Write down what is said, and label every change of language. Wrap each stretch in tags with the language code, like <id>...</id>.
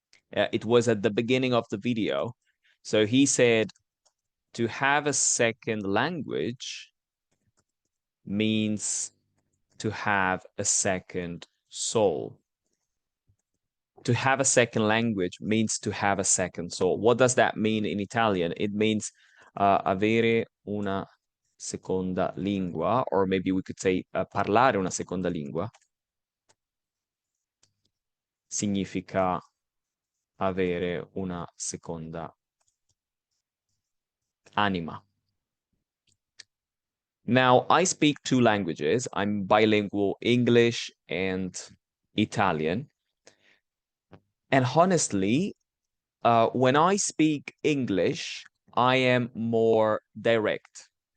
<en>It was at the beginning of the video. So he said, to have a second language means to have a second soul. To have a second language means to have a second soul. What does that mean in Italian? It means</en> <it>avere una seconda lingua,</it> <en>or maybe we could say</en> <it>parlare una seconda lingua. Significa avere una seconda anima.</it> <en>Now, I speak two languages. I'm bilingual, English and Italian. And honestly, when I speak English, I am more direct.</en>